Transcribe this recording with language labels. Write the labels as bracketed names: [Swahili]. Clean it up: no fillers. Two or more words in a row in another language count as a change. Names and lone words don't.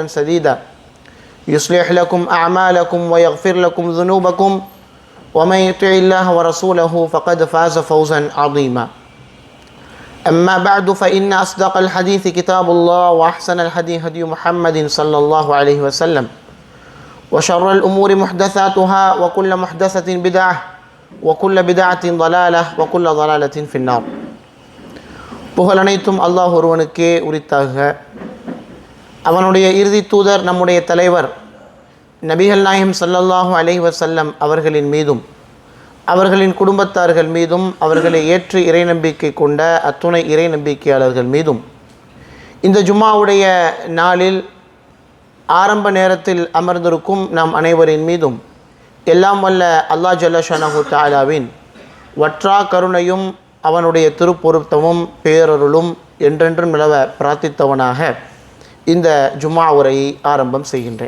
[Arabic] سديدا يصلح لكم أعمالكم ويغفر لكم ذنوبكم ومن يطع الله ورسوله فقد فاز فوزا عظيما أما بعد فإن أصدق الحديث كتاب الله وأحسن الهدي هدي محمد صلى الله عليه وسلم وشر الأمور محدثاتها وكل محدثة بدعة وكل بدعة ضلالة وكل ضلالة في النار [Tamil] புகழ் அனைத்தும் அல்லாஹ் ஒருவனுக்கே உரித்தாக. அவனுடைய இறுதி தூதர் நம்முடைய தலைவர் நபிகள் நாயகம் [Arabic] صلى الله عليه وسلم [Tamil] அவர்களின் மீதும் அவர்களின் குடும்பத்தார்கள் மீதும் அவர்களை ஏற்று இறை நம்பிக்கை கொண்ட அத்துணை இறை நம்பிக்கையாளர்கள் மீதும் இந்த ஜும்மாவுடைய நாளில் ஆரம்ப நேரத்தில் அமர்ந்திருக்கும் நாம் அனைவரின் மீதும் எல்லாம் வல்ல அல்லாஹ் [Arabic] جل شأنه [Tamil] தஆலாவின் வற்றா கருணையும் அவனுடைய திருப்பொருத்தமும் பேரருளும் என்றென்றும் நிலவ பிரார்த்தித்தவனாக இந்த ஜும்மா உரையை ஆரம்பம் செய்கின்றேன்.